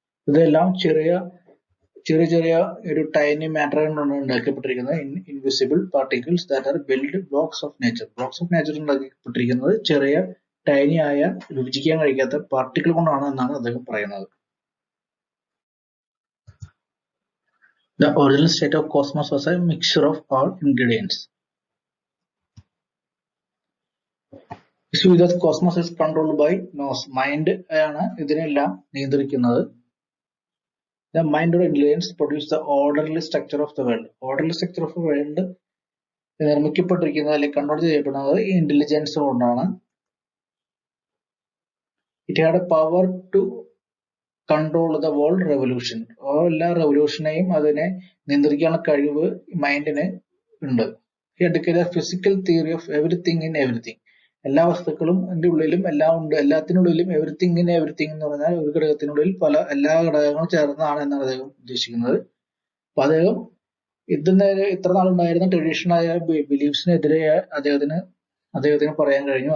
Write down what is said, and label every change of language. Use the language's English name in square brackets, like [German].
[Malayalam] ഇതെല്ലാം ചെറിയ ഒരു ടൈനി മാറ്റർ കൊണ്ടാണ് ഉണ്ടാക്കപ്പെട്ടിരിക്കുന്നത്. [English] Invisible particles that are build blocks of nature. [Malayalam] Blocks of nature ഉണ്ടാക്കപ്പെട്ടിരിക്കുന്നത് ചെറിയ ടൈനി ആയ രുചിക്കാൻ കഴിയാത്ത പാർട്ടിക്കിൾ കൊണ്ടാണ് എന്നാണ് അദ്ദേഹം പറയുന്നത്. [English] The original state of cosmos was a mixture of all ingredients. The cosmos is controlled by nous. [Malayalam] Mind ആണ് ഇതിനെല്ലാം നിയന്ത്രിക്കുന്നത്. [English] The mind or intelligence produce the orderly structure of the world. Orderly structure of the world [Malayalam] നിർമ്മിക്കപ്പെട്ടിരിക്കുന്നത് അല്ലെങ്കിൽ control ചെയ്യപ്പെടുന്നത് intelligence കൊണ്ടാണ്. [English] It had a power to control the world revolution. [Malayalam] എല്ലാ റെവല്യൂഷനെയും അതിനെ നിയന്ത്രിക്കാനുള്ള കഴിവ് മൈൻഡിന് ഉണ്ട്. [English] He had a physical theory of everything in everything. [Malayalam] എല്ലാ വസ്തുക്കളും അതിന്റെ ഉള്ളിലും എല്ലാം ഉണ്ട്. എല്ലാത്തിനുള്ളിലും [English] everything in everything [Malayalam] എന്ന് പറഞ്ഞാൽ ഒരു ഘടകത്തിനുള്ളിൽ എല്ലാ ഘടകങ്ങളും ചേർന്നതാണ് എന്നാണ് അദ്ദേഹം ഉദ്ദേശിക്കുന്നത്. അപ്പൊ അദ്ദേഹം ഇത്ര നാളുണ്ടായിരുന്ന ട്രഡീഷണലായ ബിലീഫ്സിനെതിരെ അദ്ദേഹത്തിന് പറയാൻ കഴിഞ്ഞു.